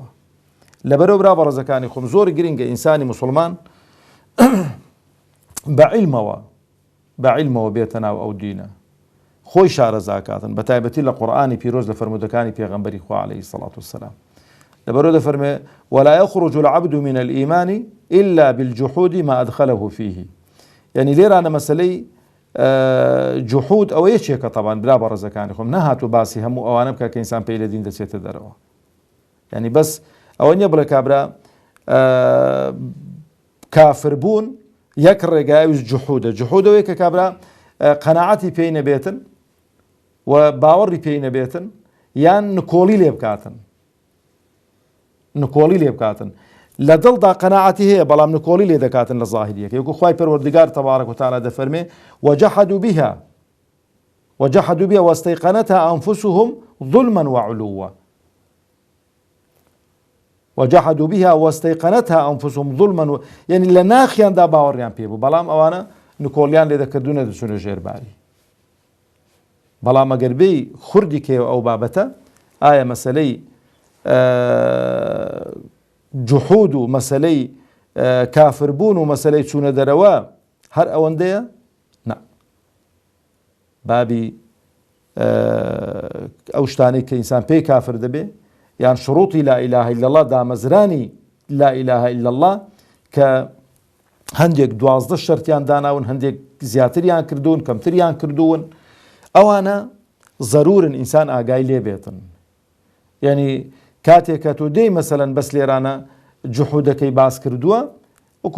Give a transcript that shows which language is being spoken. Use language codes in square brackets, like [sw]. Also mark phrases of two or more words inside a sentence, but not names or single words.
[ckb] لەبەرەوە برا بە ڕێزەکانی خۆم، زۆر گرنگە ئینسانی موسڵمان بە عیلمەوە بێتە ناو ئەو دینە، خۆی شارەزاکاتن، بە تایبەتی لە قورئانی پیرۆز لە فەرمودەکانی پێغەمبەری خوا [ar] عەلەیهی سەڵات وسەلام. [ckb] لەبەرەوە دەفەرمێ: [ar] ولا يخرج العبد من الإيمان إلا بالجحود ما أدخله فيه. [ckb] يعني لێرانە مەسەلەی جحود ئەوە یەکێکە، طبعا برا بە ڕێزەکانی خۆم، نەهاتوو باسی هەموو ئەوانە بکە کە ئینسان پێی لە دین دەچێتە دەرەوە. يعني بەس ئەوە نییە بڵێ کابرا کافر بوون یەک ڕێگایویش جحودە. جحودەوەی کە کابرا قەناعەتی پێی نەبێتن و باوەڕی پێی نەبێتن، یان نکۆڵی لێ بکاتن، نکۆڵی لێ بکاتن، لە دڵدا قەناعەتی هەیە بەڵام نکۆڵی لێ دەکاتن لە ظاهریەکە. وەکو خوای پەروەردگار [ar] تەبارەک و تەعالە [ckb] دەفەرمێ: [ar] وجحدوا بها واستيقنتها أنفسهم ظلما وعلوا. وجحدوا بها واستيقنتها أنفسهم ظلما [ckb] يعني لە ناخیاندا باوەڕیان پێ بوو، بەڵام ئەوانە نکۆڵیان لێ دەکردونە دەچونە ژێرباری. بەڵام ئەگەر بێی خوردی کێوە ئەو بابەتە، ئایا مەسەلەی جحود و مەسەلەی کافربوون و مەسەلەی چوونە دەرەوە هەر ئەوەندەیە؟ نا، بابی ئەو شتانەی کە ئینسان پێی کافر دەبێ یان شروطی [ar] لا إله إلا الله [ckb] دامەزرانی [ar] لا إله إلا الله [ckb] کە هەندێک 12 شەرتیان داناون هەندێک زیاتریان کردوون کەمتریان کردوون ئەوانە ضرورن ئینسان ئاگای لێ بێتن یعنی کاتێک کە تۆ دێی مەسەلەن بەس لێرانە جوحودەکەی باس کردووە وەکو